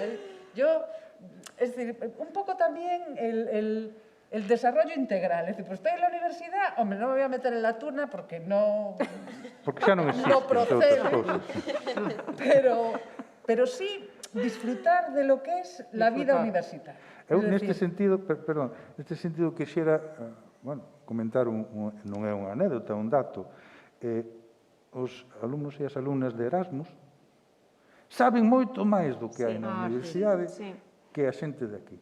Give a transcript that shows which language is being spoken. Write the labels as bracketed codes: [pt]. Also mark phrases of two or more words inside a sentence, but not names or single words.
[es] Es decir, un poco también el desarrollo integral. Es decir, pues estoy en la universidad, hombre, no me voy a meter en la turna porque no... [gl] Porque xa non existe, [es] no procede. Pero sí disfrutar de lo que es la vida universitaria. [gl] Eu, neste sentido, quixera, comentar, non é unha anécdota, un dato. Os alumnos e as alumnas de Erasmus saben moito máis do que hai na universidade que a xente de aquí.